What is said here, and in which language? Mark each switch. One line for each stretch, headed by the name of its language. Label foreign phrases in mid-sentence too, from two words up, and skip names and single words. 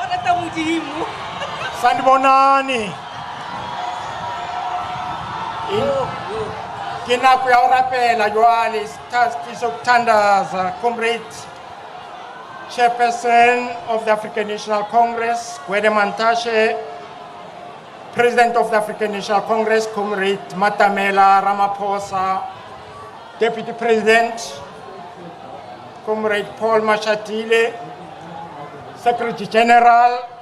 Zulu: sanibonani.
Southern Sotho: Ke nako ya ho rapela jwale sokuthandaza.
English: Comrade, Chairperson of the African National Congress, Gwede Mantashe, President of the African National Congress, Comrade Matamela Ramaphosa, Deputy President, Comrade Paul Mashatile, Secretary General,